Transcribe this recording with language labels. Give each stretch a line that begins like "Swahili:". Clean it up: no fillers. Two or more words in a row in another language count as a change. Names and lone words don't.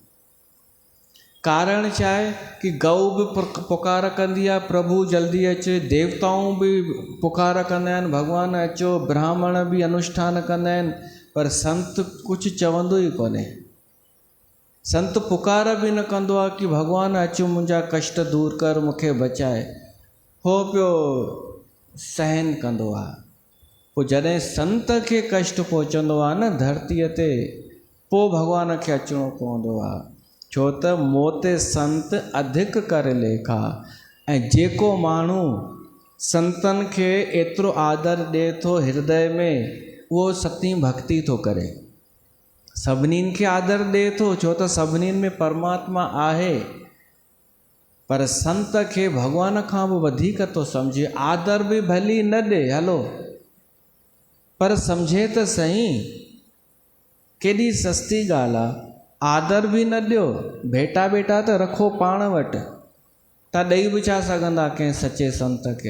Sindhi: कारण छा आहे कि गऊ बि पुकार कंदी आहे प्रभु जल्दी अचे, देवताऊं बि पुकार कंदा आहिनि भॻवानु अचो, ब्राह्मण बि अनुष्ठान कंदा आहिनि, पर संत कुझु चवंदो ई कोन्हे। संत पुकार बि न कंदो आहे कि भॻवानु अचो मुंहिंजा कष्ट दूर कर, मूंखे बचाए, हो पियो सहन कंदो आहे। पोइ जॾहिं संत खे कष्ट पहुचंदो आहे न धरतीअ ते, पोइ भॻवान खे अचिणो पवंदो आहे। छो त मोते संत अधिक करे लेखा, ऐं जेको माण्हू संतनि खे एतिरो आदर ॾिए थो हृदय में, उहो सती भक्ति थो करे। सभिनीनि खे आदर ॾिए थो छो त सभिनीनि में परमात्मा आहे, पर संत खे भॻवान खां बि वधीक थो सम्झे। आदर बि भली न ॾे हलो, पर सम्झे त सही। केॾी सस्ती ॻाल्हि आहे, आदर बि न ॾियो, भेटा बेटा त रखो पाण वटि, तव्हां ॾेई बि छा सघंदा कंहिं सचे संत खे।